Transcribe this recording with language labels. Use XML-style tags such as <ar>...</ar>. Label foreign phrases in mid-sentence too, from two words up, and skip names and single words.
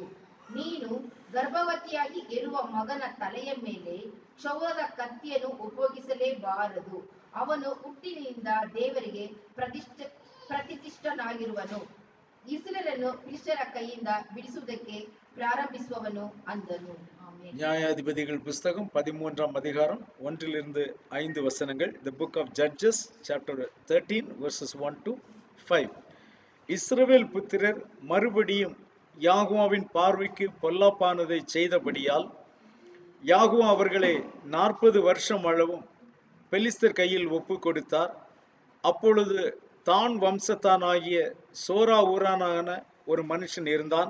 <kn>ನೀನು ಗರ್ಭವತಿಯಾಗಿ ಇರುವ ಮಗನ ತಲೆಯ ಮೇಲೆ ಕ್ಷೌರದ ಕತ್ತಿಯನ್ನು ಉಪಯೋಗಿಸಲೇಬಾರದು. ಅವನು ಹುಟ್ಟಿನಿಂದ ದೇವರಿಗೆ ಪ್ರತಿಷ್ಠಿತನಾಗಿರುವನು. ಇಸ್ರಾಯೇಲನ್ನು ಫಿಲಿಷ್ಟಿಯರ ಕೈಯಿಂದ ಬಿಡಿಸುವುದಕ್ಕೆ ಪ್ರಾರಂಭಿಸುವವನು ಅಂದನು.</kn> <ta>நியாயாதிபதிகள் புஸ்தகம் 13ஆம் அதிகாரம் 1-5 வசனங்கள்.</ta> <en>The book of Judges chapter 13 verses 1 to 5.</en> <ta>இஸ்ரவேல் புத்திரர் மறுபடியும் யாகோவாவின் பார்வைக்கு பொல்லாப்பானதை செய்தபடியால் யாகோவா அவர்களை 40 வருஷம் அளவும் பெலிஸ்தர் கையில் ஒப்பு கொடுத்தார். அப்பொழுது தான் வம்சத்தானாகிய சோரா ஊரானான ஒரு மனுஷன் இருந்தான்.</ta>